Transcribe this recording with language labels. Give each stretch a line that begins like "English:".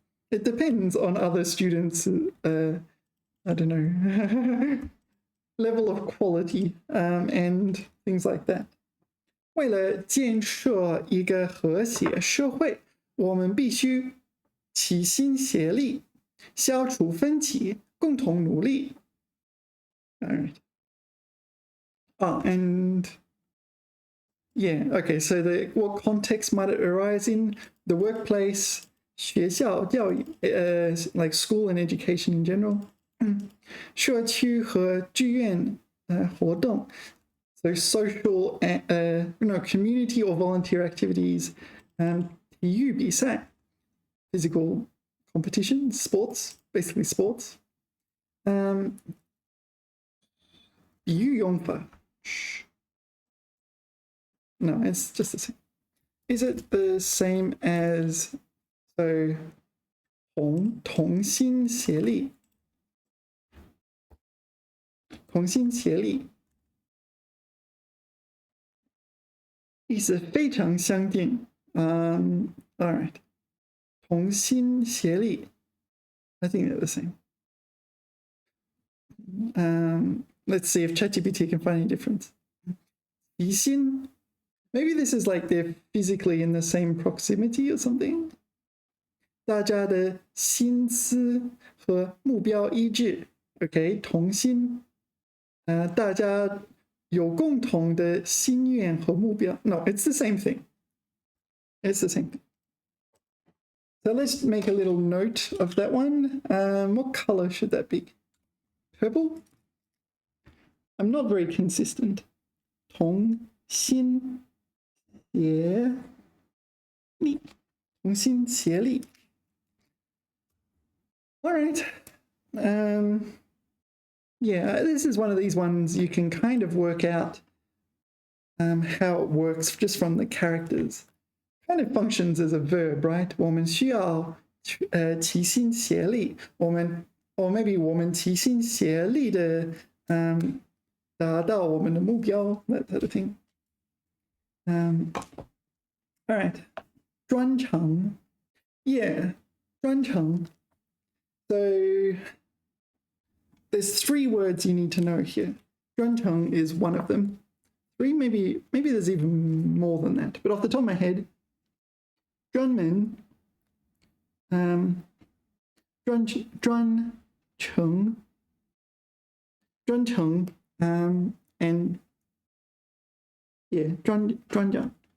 English: It depends on other students, I don't know, level of quality and things like that.
Chinese: 为了建设一个和谐社会，我们必须齐心协力，消除分歧，共同努力.
English: All right. And yeah, okay, so what context might it arise in? The workplace, 学校教育, like school and education in general. 社区和志愿活动, so social, community or volunteer activities, 体育比赛, physical competition, sports, basically sports.
Chinese: 比喻用法.
English: No, it's just the same. Is it the same as, so, 同心协力?
Chinese: 同心协力意思非常相近.
English: All right. 同心协力 I think they're the same. Let's see if ChatGPT can find any difference. 齐心, maybe this is like they're physically in the same proximity or something.
Chinese: 大家的心思和目标一致.
English: Okay, 同心.
Chinese: 大家有共同的心愿和目标.
English: No, it's the same thing. It's the same thing. So let's make a little note of that one. What color should that be? Purple? I'm not very consistent.
Chinese: 同心协力. 同心协力.
English: All right. Yeah, this is one of these ones you can kind of work out how it works just from the characters. Kind of functions as a verb, right?
Chinese: 我们需要齐心协力，
English: or maybe
Chinese: 我们齐心协力的达到我们的目标
English: that sort of thing. All right, 专长 yeah, 专长 so there's 3 words you need to know here. 专长 is one of them. 3, maybe there's even more than that, but off the top of my head, 专门 专程 and yeah, 专长